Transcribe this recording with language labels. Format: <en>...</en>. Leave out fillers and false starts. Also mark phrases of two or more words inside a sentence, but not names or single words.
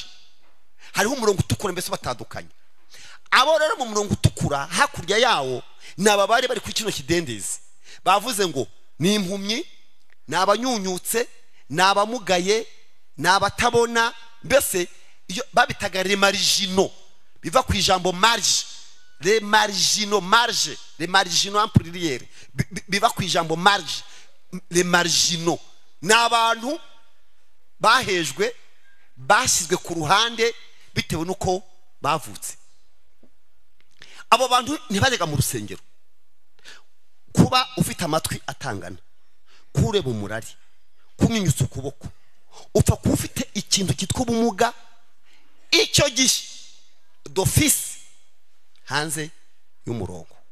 <rw>Hariho umurongo utukura, mbese batandukanye. Abo rero mu murongo utukura hakurya yawo nababari bari ku kino kidendezi, bavuze ngo ni impumyi, nabanyunyutse, nabamugaye, nabatabona, mbese iyo babitaga</rw> <fr>les marginaux,</fr> <rw>biva ku ijambo marge.</rw> <fr>Les marginaux, marge, les marginaux en pluriel,</fr> <rw>biva ku ijambo marge.</rw> <fr>Les marginaux</fr> <rw>n'abantu bahejwe, bashyizwe ku ruhande bitewe nuko bavutse. Abo bantu ntibajyaga mu rusengero. Kuba ufite amatwi atangana, kureba umurari, kumwinyutsa ukuboko, upfa kuba ufite ikintu cyitwa ubumuga, icyo gihe d'office hanze y'umurongo.</rw>